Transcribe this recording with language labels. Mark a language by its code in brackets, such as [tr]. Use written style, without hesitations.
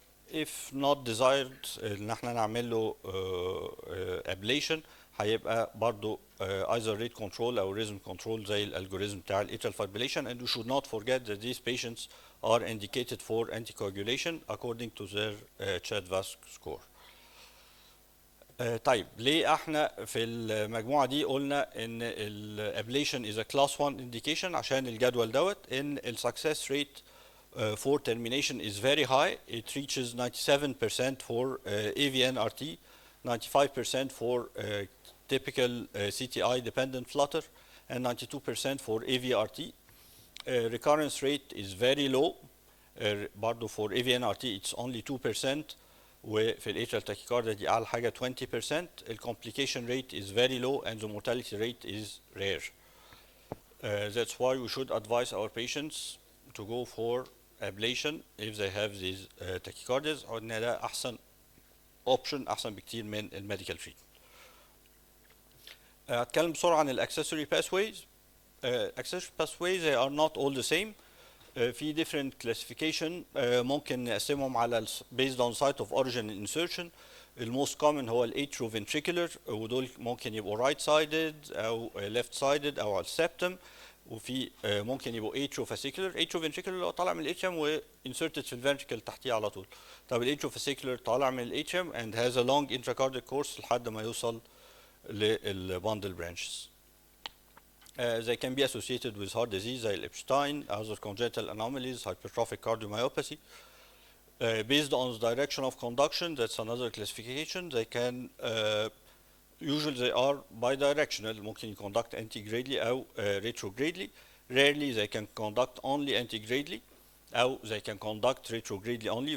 [en] If not desired [ar] ان احنا نعمل له [en] ablation هيبقى برضو either rate control او rhythm control زي الالجوريزم بتاع atrial fibrillation. And we should not forget that these patients are indicated for anticoagulation according to their CHA2DS2VASc score. [ar] طيب ليه احنا في المجموعه دي قلنا ان الابليشن [en] is a class 1 indication؟ [ar] عشان الجدول دوت ان السكسس ريت [en] for termination is very high. It reaches 97% for AVNRT, 95% for typical CTI dependent flutter, and 92% for AVRT. Recurrence rate is very low. برضه for AVNRT it's only 2%. [ar] وفي الاتريال tachycardia دي أعلى حاجة 20%. [en] The complication rate is very low and the mortality rate is rare. That's why we should advise our patients to go for ablation if they have these tachycardias. [ar] وإن ده أحسن option أحسن بكتير من الميديكال treatment. هتكلم بسرعة عن الأكسسوري pathways. [en] Accessory pathways they are not all the same. في different classification. [ar] ممكن نقسمهم على based on site of origin and insertion. الموست common هو atrioventricular ودول ممكن يبقوا right sided أو left sided أو على السبتم. وفي ممكن يبقوا atriofascicular اللي هو طالع من الاتريوم و inserted في الفنتريكل تحتيه على طول. طب الاتريوفاسيكولار طالع من الاتريوم [en] and has a long intracardiac course [ar] لحد ما يوصل للباندل branches. [en] They can be associated with heart disease [ar] زي الإبشتاين, [en] other congenital anomalies, hypertrophic cardiomyopathy. Based on the direction of conduction, that's another classification. They can usually they are bidirectional. ممكن conduct antigradely أو retrogradely. Rarely they can conduct only antigradely أو they can conduct retrogradely only.